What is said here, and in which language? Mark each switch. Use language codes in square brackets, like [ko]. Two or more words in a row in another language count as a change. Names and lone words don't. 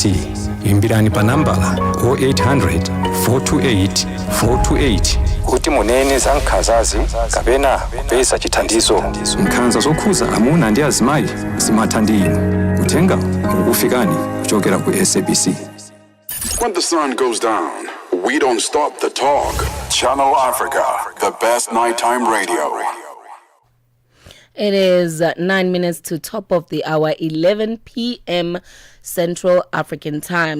[ny] Imbirani pa nambala 0800 428 428 kuti munene za nkhanzazi kapena kupeza chithandizo. Nkhanza zokhuza amuna ndi azimayi zimatha ndi inu. Uthenga ukufikani kuchokera ku SABC. [en] When the sun goes down, we don't stop the talk. Channel Africa, the best nighttime radio. It is 9 minutes to top of the hour, 11 p.m. Central African Time.